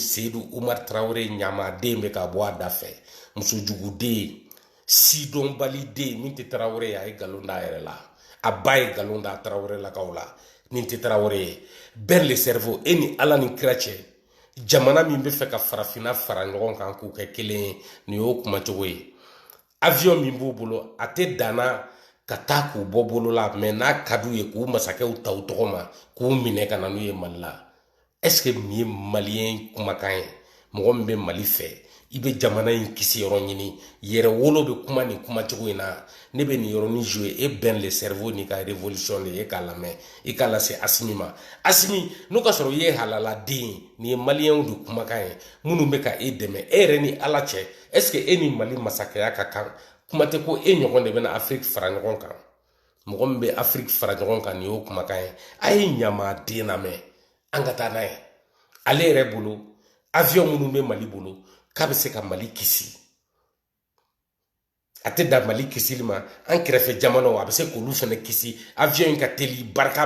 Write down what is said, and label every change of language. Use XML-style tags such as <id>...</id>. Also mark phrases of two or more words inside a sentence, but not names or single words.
<bm>Seydou Oumar Traoré ɲamaden bɛ ka bɔ a da fɛ musojuguden sidɔnbaliden min tɛ Traoré ye a ye nkalon da a yɛrɛ la a ba ye nkalon da Traoré lakaw la nin tɛ Traoré ye bɛɛ</bm> <fr>le cerveau</fr> <bm>e ni Ala ni kira cɛ jamana min bɛ fɛ ka farafinna fara ɲɔgɔn kan k'u kɛ kelen ye nin y'o kumacogo ye avion min b'u bolo a tɛ danna ka taa k'u bɔ bolo la mais n'a ka d'u ye k'u masakɛw ta u tɔgɔ ma k'u minɛ ka na n'u ye Mali la</bm> <fr>est-ce que</fr> <bm>nin ye maliyɛn kumakan ye mɔgɔ min bɛ Mali fɛ i bɛ jamana in kisi yɔrɔ ɲini yɛrɛ wolo bɛ kuma nin kumacogo in na ne bɛ nin yɔrɔnin jouer e bɛn</bm> <fr>le cerveau</fr> <bm>n'i ka révolution de ye k'a lamɛn i k'a lase Assimi ma Assimi n'o ka sɔrɔ i ye halaladen ye nin ye maliyɛnw de kumakan ye minnu bɛ ka e dɛmɛ e yɛrɛ ni Ala cɛ</bm> <fr>est-ce que</fr> <bm>e ni Mali masakɛya ka kan kuma tɛ ko e ɲɔgɔn de bɛna Afrique fara ɲɔgɔn kan mɔgɔ min bɛ Afrique fara ɲɔgɔn kan nin y'o kumakan ye a ye ɲamaden lamɛn an ka taa n'a ye ale yɛrɛ bolo avion minnu bɛ Mali bolo k'a bɛ se ka Mali kisi a tɛ da Mali kisili ma an kɛrɛfɛ jamanaw a bɛ se k'olu fana kisi avion in ka teli barika</bm>